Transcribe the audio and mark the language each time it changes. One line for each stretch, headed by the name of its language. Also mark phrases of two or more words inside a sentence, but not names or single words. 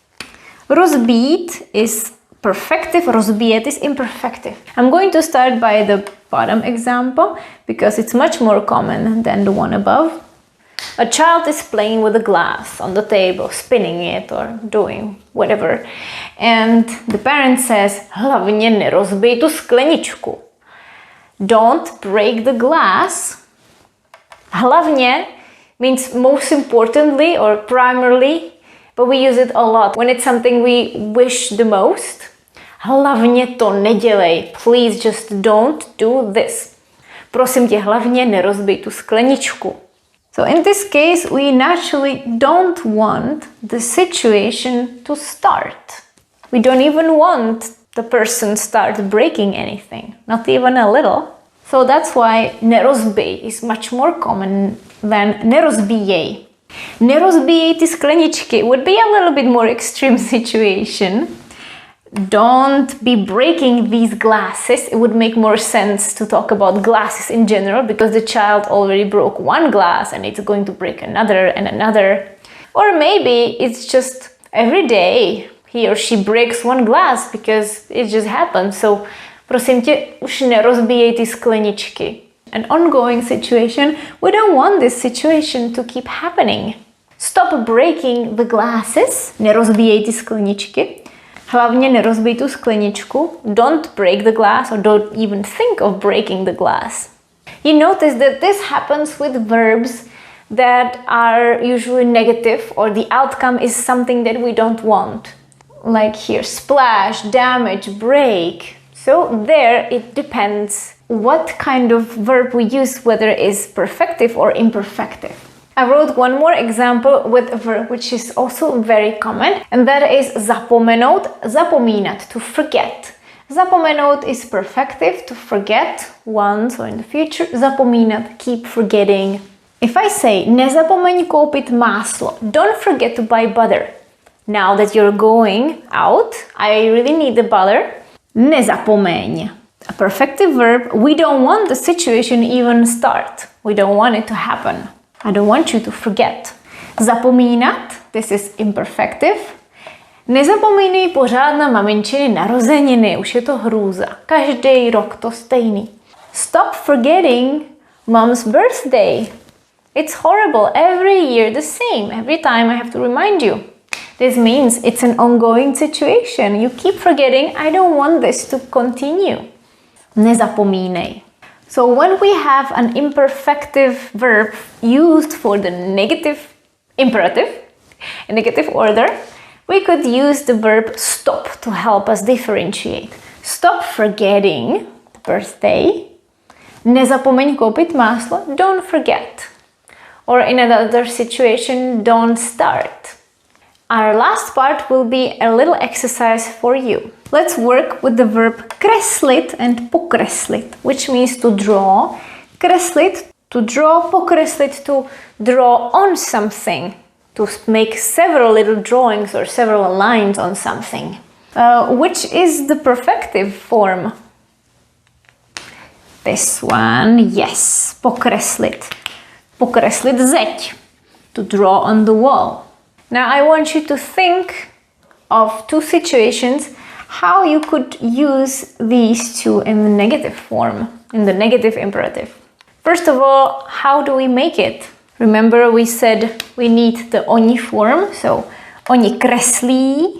English: Rozbít is perfective, rozbíjet is imperfective. I'm going to start by the bottom example because it's much more common than the one above. A child is playing with a glass on the table, spinning it or doing whatever. And the parent says,
Czech: hlavně nerozbij tu skleničku.
English: Don't break the glass. Hlavně means most importantly or primarily, but we use it a lot when it's something we wish the most.
Czech: Hlavně to nedělej.
English: Please just don't do this.
Czech: Prosím tě, hlavně nerozbij tu skleničku.
English: So in this case, we naturally don't want the situation to start. We don't even want the person start breaking anything, not even a little. So that's why nerozbij is much more common than nerozbíjej.
Czech: Nerozbíjej ty skleničky
English: would be a little bit more extreme situation. Don't be breaking these glasses. It would make more sense to talk about glasses in general because the child already broke one glass and it's going to break another and another. Or maybe it's just every day he or she breaks one glass because it just happens.
Czech: So prosím tě, už nerozbíjej ty skleničky.
English: An ongoing situation, we don't want this situation to keep happening. Stop breaking the glasses.
Czech: Nerozbíjej ty skleničky. Hlavně nerozbij tu skleničku.
English: Don't break the glass or don't even think of breaking the glass. You notice that this happens with verbs that are usually negative or the outcome is something that we don't want. Like here, splash, damage, break. So there it depends what kind of verb we use, whether it is perfective or imperfective. I wrote one more example with a verb which is also very common, and that is
Czech: zapomenout, zapomínat,
English: to forget. Zapomenout is perfective, to forget once or in the future. Zapomínat, keep forgetting. If I say
Czech: nezapomeň koupit máslo,
English: don't forget to buy butter. Now that you're going out, I really need the butter.
Czech: Nezapomeň.
English: A perfective verb, we don't want the situation even start. We don't want it to happen. I don't want you to forget. Zapomínat, this is imperfective.
Czech: Nezapomínej pořád na maminčiny narozeniny, už je to hrůza. Každý rok to stejný.
English: Stop forgetting mom's birthday. It's horrible, every year the same. Every time I have to remind you. This means it's an ongoing situation. You keep forgetting, I don't want this to continue.
Czech: Nezapomínej.
English: So when we have an imperfective verb used for the negative imperative, in negative order, we could use the verb stop to help us differentiate. Stop forgetting the birthday.
Czech: Nezapomeň koupit máslo.
English: Don't forget. Or in another situation, don't start. Our last part will be a little exercise for you. Let's work with the verb kreslit and pokreslit, which means to draw. Kreslit, to draw. Pokreslit, to draw on something. To make several little drawings or several lines on something. Which is the perfective form? This one, yes.
Czech: Pokreslit. Pokreslit zeď.
English: To draw on the wall. Now I want you to think of two situations how you could use these two in the negative form, in the negative imperative. First of all, how do we make it? Remember we said we need the oni form, so
Czech: oni kreslí.